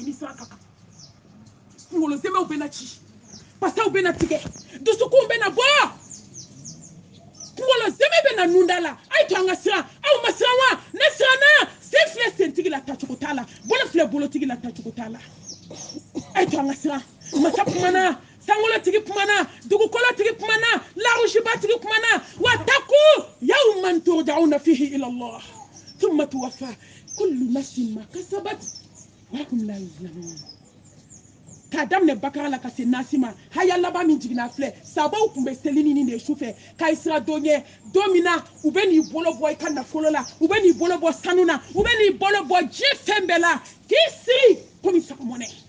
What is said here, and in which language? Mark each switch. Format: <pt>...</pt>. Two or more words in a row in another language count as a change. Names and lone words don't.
<bm>ni siran ka kan kunkolo zɛmɛw bɛ na ci pasaw bɛ na tigɛ dusukun bɛ na bɔ kunkolo zɛmɛ bɛ na nun da la a ye to an ka siran aw ma siran wa ne siranna sen filɛ sentigi la tacogo t'a la bolo filɛ bolotigi la tacogo t'a la a ye to an ka siran masa kumana sankolotigi kumana dugukolotigi kumana larusibatigi kumana</bm> <ar>واتقوا يوما ترجعون فيه إلى الله ثم توفى كل نفس ما كسبت وهم لا يظلمون</ar> <bm>k'a daminɛ bakara la ka se nasi ma haya laban min jiginna filɛ sabaw tun bɛ seli nin de su fɛ k'a sira don ɲɛ don min na u bɛ n'i bolo bɔ i ka nafolo la u bɛ n'i bolo bɔ sanu na u bɛ n'i bolo bɔ diɲɛ fɛn bɛɛ la k'i siri komi sagamɔnɛ</bm>